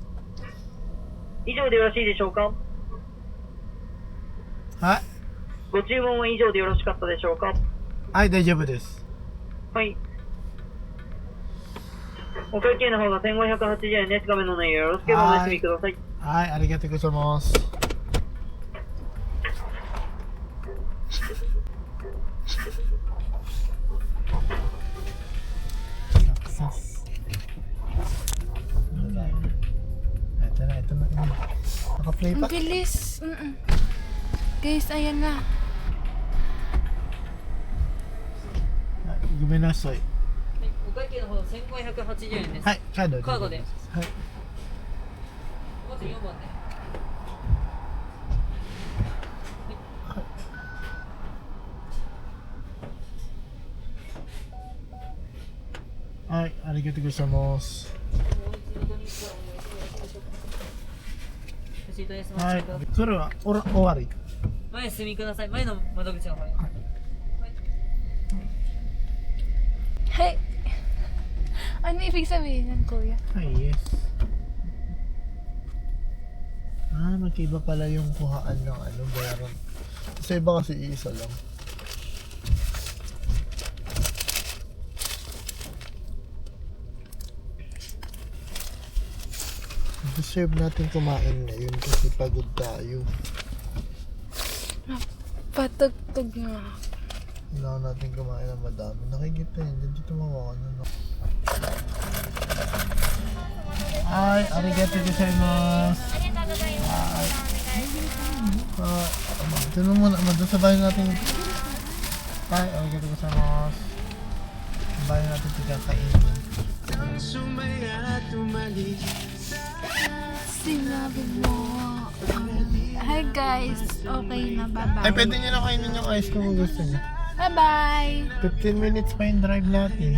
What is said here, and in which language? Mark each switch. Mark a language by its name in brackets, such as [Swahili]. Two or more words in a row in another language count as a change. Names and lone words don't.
[Japanese] 以上でよろしいでしょうか？はい。ご注文は以上でよろしかったでしょうか？はい、大丈夫です。はい。お会計の方が1580円です。画面の内容よろしければお休みください。はい、ありがとうございます。 [Filipino] Ito na. Naka-play Ang pa? bilis. Guys, ayan na. Guminasay. [Japanese] お会計の方1580円です。はい、カードで。カードで。はい。まず4番で。はい、ありがとうございます。レシートです。おはい待ちください。、それは終わり。前進みください。前の窓口の方へ。 [Filipino] Hey. Ano ibig sabihin ng kuya? Ay, yes. Magkaiba pala yung kuhaan ng bayaran. Sa iba kasi iisa lang. Deserve natin kumain ngayon kasi pagod tayo. Patugtog nga. Kailangan natin kumain ng madami. Nakikita yun. Dito mawakan na. Ay, [Japanese] ありがとうございます. [Filipino] Ay. Doon muna. Doon sa bahay natin. Ay, [Japanese] ありがとうございます. [Filipino] Sa bahay natin pagkakainin. Sinabi mo. [English] Hi guys. [Filipino] Okay na. [English] Bye-bye. [Filipino] Ay, pwede nyo na kainin yung ice kung gusto nyo. Bye-bye. [English] 15 minutes [Filipino] pa yung drive natin.